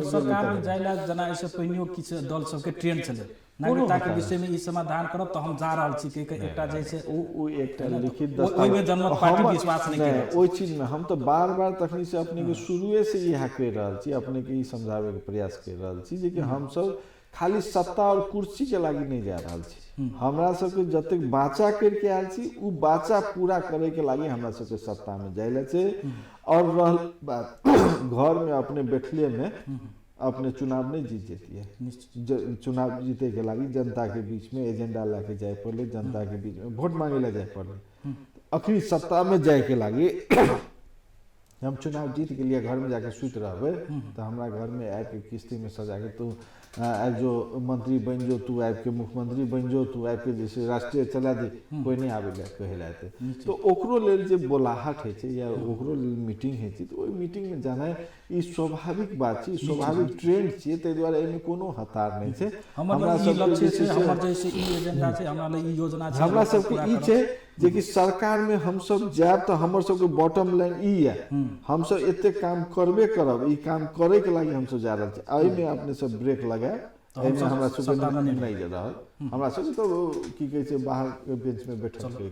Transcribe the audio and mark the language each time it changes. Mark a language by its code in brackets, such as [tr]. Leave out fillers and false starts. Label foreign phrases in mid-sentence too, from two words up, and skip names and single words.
[mai] सरकार में जाइला जना ऐसे पहिनियो किछ दल सबके ट्रेंड चले नागरिकता के विषय में ई समाधान करब तो हम जा रहल छी के एकटा जैसे ओ एकटा लिखित दस्तावेज ओइ में जनमत पार्टी विश्वास नहीं करे ओइ चीज में हम तो बार-बार तखनी से अपने के शुरुए से यह कह रहल छी अपने के ई समझावे के प्रयास कर रहल छी जे कि हम सब खाली सत्ता और कुर्सी के लागी नहीं जा रहल छी हमरा सबके जतेक बाचा करके आयल छी उ बाचा पूरा करे के लागी हमरा सबके सत्ता में जाइले छै और रहल बात घर में अपने बैठले में अपने चुनाव नहीं जीत जेतिए चुनाव जीते के लागी जनता के बीच में एजेंडा लाके जाए पड़े जनता के बीच में वोट मांगे ला जाए पड़े अखनी सत्ता में जाए के लागी हम चुनाव जीत के लिए घर में जाके सुत रहबे तो हमारा घर में आए के किस्ती में सजा के तू आज जो मंत्री बन जो तू आब के मुख्यमंत्री बन जो तू आब के जैसे राष्ट्रीय चला दे कोई नहीं आवे ला कहे लाते तो ओकरो लेल जे बोलाहट है छै या ओकरो लेल मीटिंग है छै तो ओई मीटिंग में जाना ई स्वाभाविक बात छै स्वाभाविक ट्रेंड छै तै द्वारा एमे कोनो हतार नहीं छै हमरा सब लक्ष्य छै हमर जैसे ई एजेंडा छै हमरा लेल ई योजना छै हमरा सब के ई छै जे कि सरकार में हम सब जाब तो हमर सब के [en] bottom line [mai] ई है हम सब एते काम करबे करब ई काम करे के लागि हम सब जा रहल छी एहि में अपने सब ब्रेक लगा एमे हमरा सब नहीं जा रहल हमरा सब तो की कहै छै बाहर के बेंच में बैठल छै